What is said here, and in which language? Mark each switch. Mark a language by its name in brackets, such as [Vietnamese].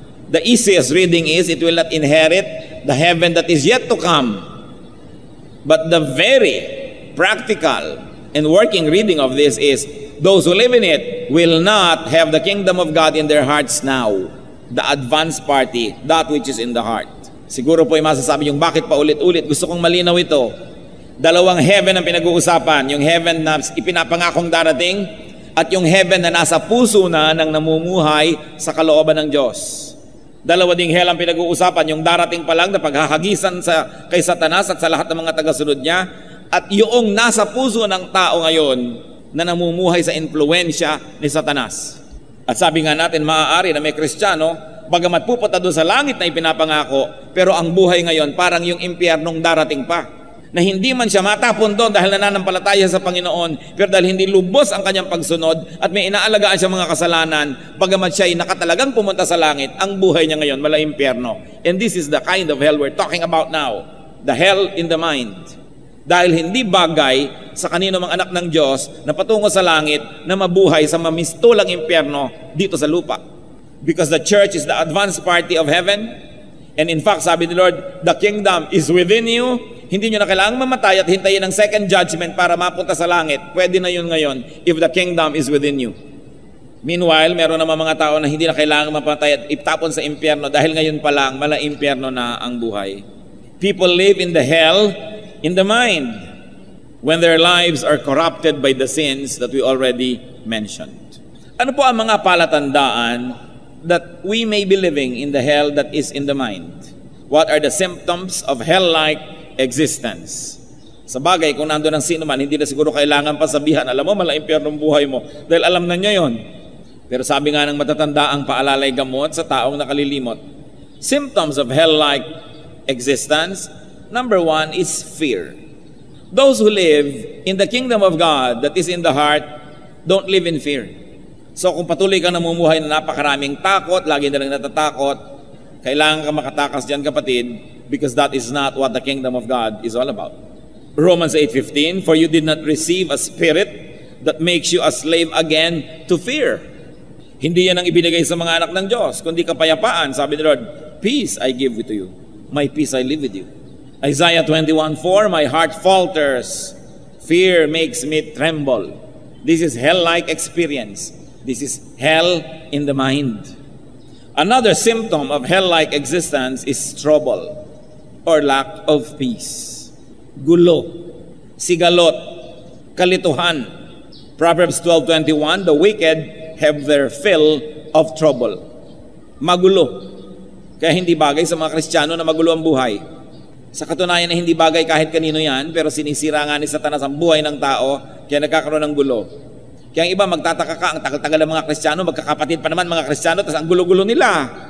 [English] The easiest reading is, it will not inherit the heaven that is yet to come. But the very practical and working reading of this is, those who live in it will not have the kingdom of God in their hearts now. The advanced party, that which is in the heart. [Filipino] Siguro po ay masasabi yung bakit pa ulit-ulit. Gusto kong malinaw ito. Dalawang heaven ang pinag-uusapan. Yung heaven na ipinapangakong darating at yung heaven na nasa puso na ng namumuhay sa kalooban ng Diyos. Dalawa ding hell ang pinag-uusapan. Yung darating pa lang na paghahagisan kay Satanas at sa lahat ng mga tagasunod niya, at yung nasa puso ng tao ngayon na namumuhay sa impluensya ni Satanas. At sabi nga natin, maaari na may Kristiyano, bagamat pupunta doon sa langit na ipinapangako, pero ang buhay ngayon parang yung impyernong darating pa. Na hindi man siya matapon doon dahil nananampalataya sa Panginoon, pero dahil hindi lubos ang kanyang pagsunod at may inaalagaan siya mga kasalanan, bagamat siya ay nakatalagang pumunta sa langit, ang buhay niya ngayon malaimpyerno. [English] And this is the kind of hell we're talking about now. The hell in the mind. [Filipino] Dahil hindi bagay sa kanino mang anak ng Diyos na patungo sa langit na mabuhay sa mamistulang impyerno dito sa lupa. [English] Because the church is the advanced party of heaven. And in fact, [Filipino] sabi ni [English] Lord, the kingdom is within you. [Filipino] Hindi nyo na kailangang mamatay at hintayin ang second judgment para mapunta sa langit. Pwede na yun ngayon [English] if the kingdom is within you. [Filipino] Meanwhile, meron naman mga tao na hindi na kailangang mamatay at itapon sa impyerno dahil ngayon pa lang, mala-impyerno na ang buhay. [English] People live in the hell in the mind when their lives are corrupted by the sins that we already mentioned. [Filipino] Ano po ang mga palatandaan [English] that we may be living in the hell that is in the mind? What are the symptoms of hell-like existence? [Filipino] Sa bagay, kung nandun ang sino man, hindi na siguro kailangan pasabihan, alam mo, malaimpyernong buhay mo, dahil alam na niya yon. Pero sabi nga ng matatanda ang paalalay gamot sa taong nakalilimot. [English] Symptoms of hell-like existence, number one is fear. Those who live in the kingdom of God that is in the heart don't live in fear. [Filipino] So kung patuloy kang namumuhay na napakaraming takot, lagi na lang natatakot, kailangan ka makatakas dyan, kapatid, [English] because that is not what the kingdom of God is all about. Romans 8:15, for you did not receive a spirit that makes you a slave again to fear. [Filipino] Hindi yan ang ibinigay sa mga anak ng Diyos, kundi kapayapaan. Sabi ni [English] Lord, peace I give to you. My peace I live with you. Isaiah 21:4, my heart falters. Fear makes me tremble. This is hell-like experience. This is hell in the mind. Another symptom of hell-like existence is trouble or lack of peace. [Filipino] Gulo, sigalot, kalituhan. [English] Proverbs 12:21, the wicked have their fill of trouble. [Filipino] Magulo. Kaya hindi bagay sa mga Kristiyano na magulo ang buhay. Sa katunayan na hindi bagay kahit kanino yan, pero sinisira nga ni Satanas ang buhay ng tao, kaya nagkakaroon ng gulo. Kaya ang iba magtataka ka, ang tagal-tagal ng mga Kristiyano, magkakapatid pa naman mga Kristiyano, tapos ang gulo-gulo nila.